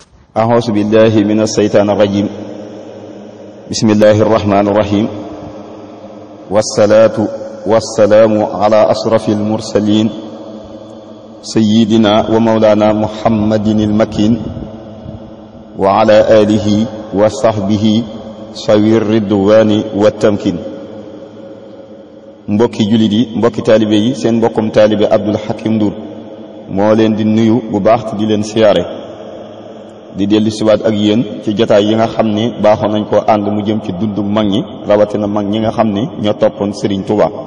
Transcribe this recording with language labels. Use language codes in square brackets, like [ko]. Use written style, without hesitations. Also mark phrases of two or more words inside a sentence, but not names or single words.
[ar] أعوذ بالله من الشيطان الرجيم بسم الله الرحمن الرحيم والصلاة والسلام على أشرف المرسلين سيدنا ومولانا محمد المكين وعلى آله وصحبه سوي الرضوان والتمكين. [wo] mbokki jullit yi mbokki taalibe yi seen mbokkum taalibe Abdul Hakim Ndour moo leen di nuyu bu baax di leen siyaare di dellu siwaat ak yéen ci jotaay yi nga xam ni baaxoon nañ koo ànd mu jëm ci dundu mag ñi rawatina mag ñi nga xam ni ñoo toppoon Serigne Touba.